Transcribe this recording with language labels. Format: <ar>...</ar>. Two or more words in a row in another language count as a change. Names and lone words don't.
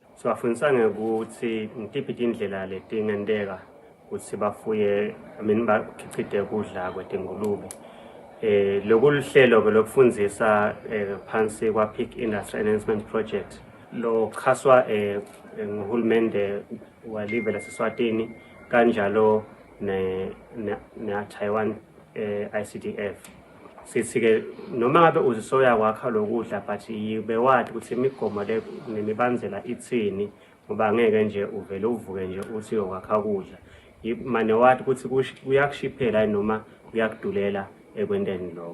<ss>Sibafundisa ngekuthi ngitiphi indlela letingenteka ukuthi bafuye bakhicite kudla kwetingulube. Lokuluhlelo ke lokufundisa phansi kwa Pig Industry Enhancement Project lo khaswa nguhulumende walive laseSwatini kanjalo ne Taiwan ICDF. Sithi-ke noma ngabe uzisoya kwakha lokudla but yibewathi ukuthi imigomo le nemibandzela ithini ngoba ngeke nje uvele uvuke nje uthi uyokwakha kudla. Mane wathi ukuthi kuyakushiphela noma kuyakudulela ekwendeni lokho.</ss>